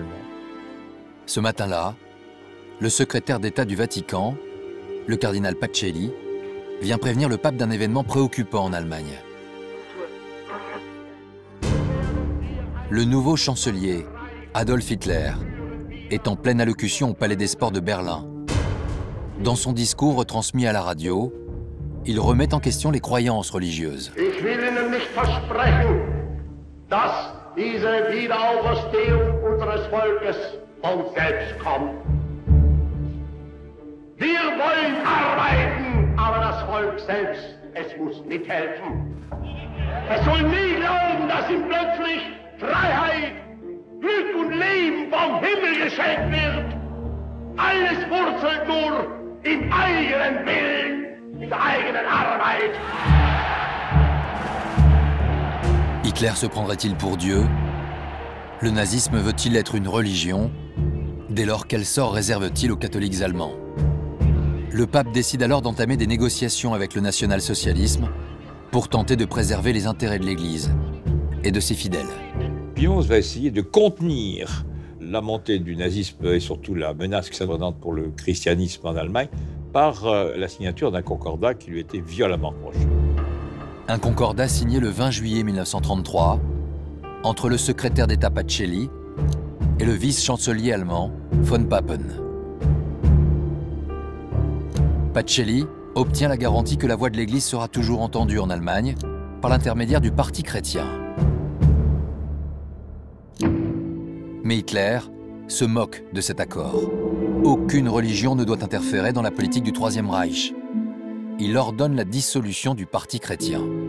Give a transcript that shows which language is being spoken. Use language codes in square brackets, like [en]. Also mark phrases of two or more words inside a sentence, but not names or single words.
[fr] Ce matin-là, le secrétaire d'État du Vatican, le cardinal Pacelli, vient prévenir le pape d'un événement préoccupant en Allemagne. Le nouveau chancelier, Adolf Hitler, est en pleine allocution au Palais des Sports de Berlin. Dans son discours retransmis à la radio, il remet en question les croyances religieuses. [de] Ich will Ihnen nicht versprechen, dass diese Wiederauferstehung unseres Volkes von selbst kommt. Wir wollen arbeiten, aber das Volk selbst, es muss mithelfen. Es soll nie glauben, dass ihm plötzlich Freiheit, Glück und Leben vom Himmel geschenkt wird. Alles wurzelt nur im eigenen Willen, in der eigenen Arbeit. [fr] Hitler se prendrait-il pour Dieu? Le nazisme veut-il être une religion? Dès lors, quel sort réserve-t-il aux catholiques allemands? Le pape décide alors d'entamer des négociations avec le national-socialisme pour tenter de préserver les intérêts de l'Église et de ses fidèles. Pie XI va essayer de contenir la montée du nazisme et surtout la menace que ça représente pour le christianisme en Allemagne par la signature d'un concordat qui lui était violemment reproché. Un concordat signé le 20 juillet 1933 entre le secrétaire d'État Pacelli et le vice-chancelier allemand von Papen. Pacelli obtient la garantie que la voix de l'Église sera toujours entendue en Allemagne par l'intermédiaire du Parti chrétien. Mais Hitler se moque de cet accord. Aucune religion ne doit interférer dans la politique du Troisième Reich. Il ordonne la dissolution du Parti chrétien.